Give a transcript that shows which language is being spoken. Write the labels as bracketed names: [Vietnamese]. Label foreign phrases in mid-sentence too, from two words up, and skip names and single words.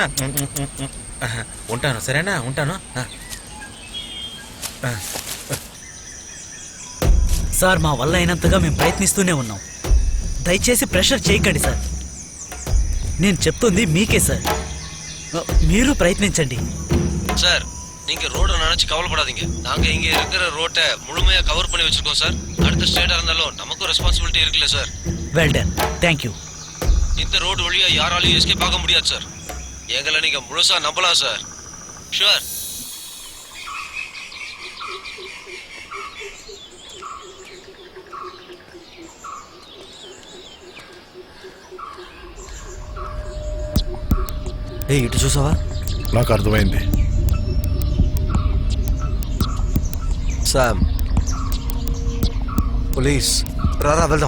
[Telugu] ఉంటాను, సరేనా? ఉంటాను. సార్ మా వల్ల అయినంతగా మేము ప్రయత్నిస్తూనే ఉన్నాం. దయచేసి ప్రెషర్ చేయకండి సార్. నేను చెప్తుంది మీకే సార్. మీరు ప్రయత్నించండి. [Tamil] சார் நீங்க ரோட நினைச்சு கவலைப்படாதீங்க. நாங்க இங்க இருக்கிற ரோட்டை முழுமையா கவர் பண்ணி வச்சிருக்கோம் சார். அடுத்த ஸ்டேட்டா இருந்தாலும் நமக்கும் ரெஸ்பான்சிபிலிட்டி இருக்குல்ல சார். [English] well done, thank you. [Tamil] இந்த ரோடு வழியா யாராலையும் எஸ்கேப் ஆக முடியாது சார். எங்களை நீங்க முழுசா நம்பலாம் சார். ஷுவர். [Telugu] ఏయ్ ఇటు చూసావా? నాకు అర్థమైంది. శామ్, పోలీస్, రారా వెళ్దాం.